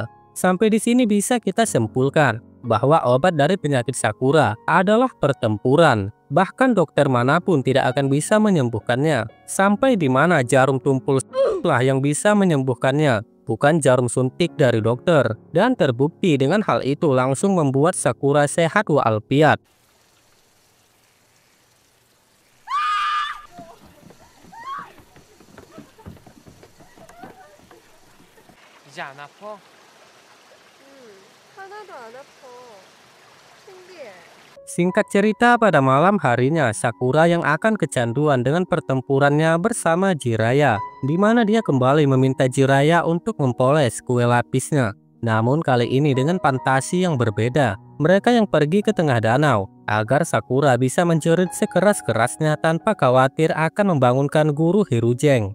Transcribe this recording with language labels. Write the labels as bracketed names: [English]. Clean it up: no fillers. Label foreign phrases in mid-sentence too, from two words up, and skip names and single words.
[Indonesian] Sampai di sini bisa kita simpulkan bahwa obat dari penyakit Sakura adalah pertempuran. Bahkan dokter manapun tidak akan bisa menyembuhkannya. Sampai di mana jarum tumpul lah yang bisa menyembuhkannya, bukan jarum suntik dari dokter. Dan terbukti dengan hal itu langsung membuat Sakura sehat walafiat. [Korean] 이제 안 아파? 하나도 안 아파. 신기해. [Indonesian] Singkat cerita, pada malam harinya Sakura yang akan kecanduan dengan pertempurannya bersama Jiraiya, di mana dia kembali meminta Jiraiya untuk mempoles kue lapisnya. Namun kali ini dengan fantasi yang berbeda. Mereka yang pergi ke tengah danau agar Sakura bisa menjerit sekeras-kerasnya tanpa khawatir akan membangunkan guru Hirujeng.